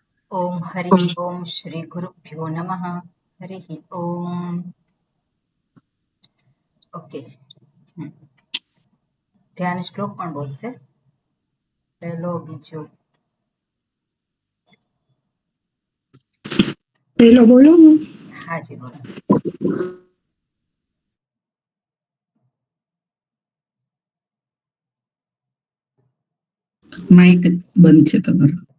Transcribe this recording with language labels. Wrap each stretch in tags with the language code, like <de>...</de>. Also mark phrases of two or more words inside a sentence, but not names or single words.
<sa>ओम हरि ओम श्री गुरुभ्यो नमः। हरि ओम। ओके,</sa> <gu>ધ્યાન શ્લોક પણ બોલશે, પહેલો બીજો પહેલો બોલો. હાજી બોલો. માઇક બંધ છે તમારો.</gu>